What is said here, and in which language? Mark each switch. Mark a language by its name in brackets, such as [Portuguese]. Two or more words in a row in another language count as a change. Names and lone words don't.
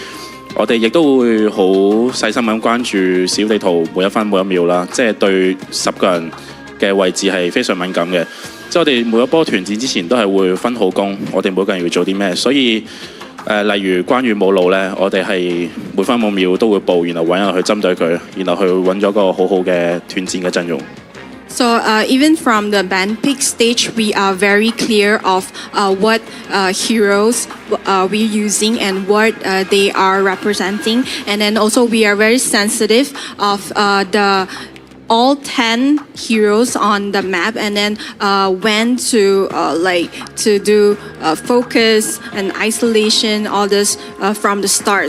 [Cantonese] 我哋亦都會好細心咁關注小地圖每一分每一秒啦，即係對10個人嘅位置係非常敏感嘅。即係我哋每一波團戰之前都係會分好工，我哋每個人要做啲咩，所以例如關羽冇路咧，我哋係每分每秒都會報，然後揾人去針對佢，然後去揾咗個好好嘅團戰嘅陣容。 [English] So even from the band pick stage, we are very clear of what heroes we're using and what they are representing. And then also we are very sensitive of the all 10 heroes on the map, and then when to to do focus and isolation, all this from the start.